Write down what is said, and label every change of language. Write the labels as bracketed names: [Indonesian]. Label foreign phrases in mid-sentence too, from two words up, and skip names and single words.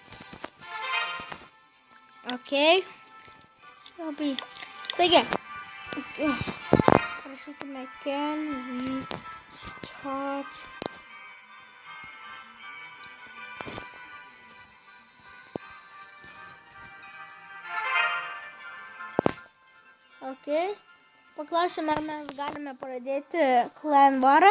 [Lithuanian] Ok. Labai. Taigi. Prašykime, [English] can we start? [Lithuanian] Ok. Paklausime, ar mes galime pradėti clan varą.